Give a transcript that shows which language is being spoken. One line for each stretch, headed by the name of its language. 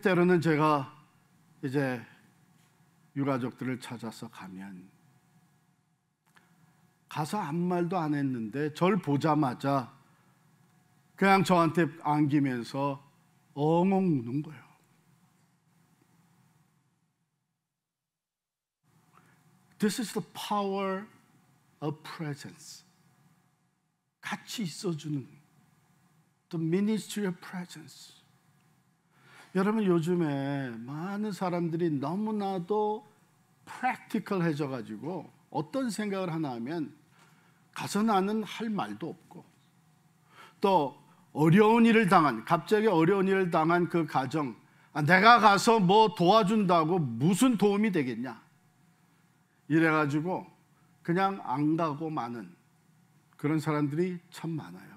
Korean: 때로는 제가 이제 유가족들을 찾아서 가면 가서 아무 말도 안 했는데 절 보자마자 그냥 저한테 안기면서 엉엉 우는 거예요.
English: This is the power of presence.
Korean: 같이 있어주는
English: the ministry of presence.
Korean: 여러분, 요즘에 많은 사람들이 너무나도 practical해져 가지고 어떤 생각을 하나 하면 가서 나는 할 말도 없고, 또 어려운 일을 당한, 갑자기 어려운 일을 당한 그 가정, 내가 가서 뭐 도와준다고 무슨 도움이 되겠냐, 이래가지고 그냥 안 가고 마는 그런 사람들이 참 많아요.